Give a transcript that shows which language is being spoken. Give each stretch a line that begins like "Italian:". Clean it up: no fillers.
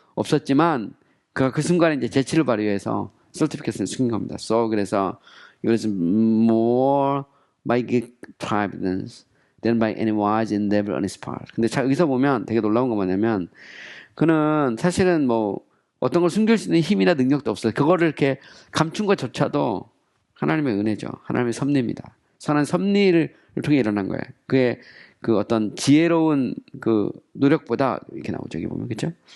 Korean: 없었지만 그가 그 순간에 이제 재치를 발휘해서 서티피켓을 숨긴 겁니다.
English: 그래서 it was more by good providence than by any wise endeavor on his part.
Korean: 근데 여기서 보면 되게 놀라운 건 뭐냐면 그는 사실은 뭐 어떤 걸 숨길 수 있는 힘이나 능력도 없어요. 그거를 이렇게 감춘 것조차도 하나님의 은혜죠. 하나님의 섭리입니다. 선한 섭리를 통해 일어난 거예요. 그의 어떤 지혜로운 노력보다 이렇게 나오죠. 여기 보면 그렇죠?